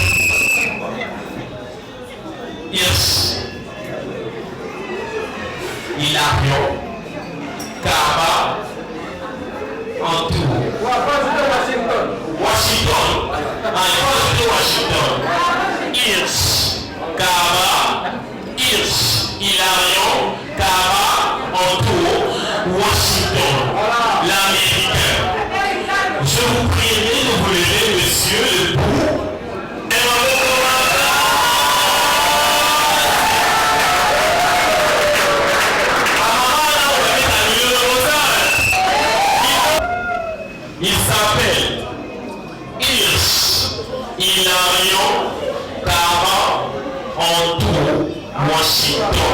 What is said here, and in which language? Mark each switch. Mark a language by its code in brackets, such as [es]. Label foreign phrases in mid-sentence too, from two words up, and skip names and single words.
[fr] Yes. Hilario. Kaba. En tout. Washington. Washington. Hirsch. Kaba. Hirsch. Hilarion. Kaba. En tout. Washington. L'américain. Je vous prierai de vous lever, monsieur, debout. Il s'appelle Hirsch, Hilarion, Kaba, Antou, Washington.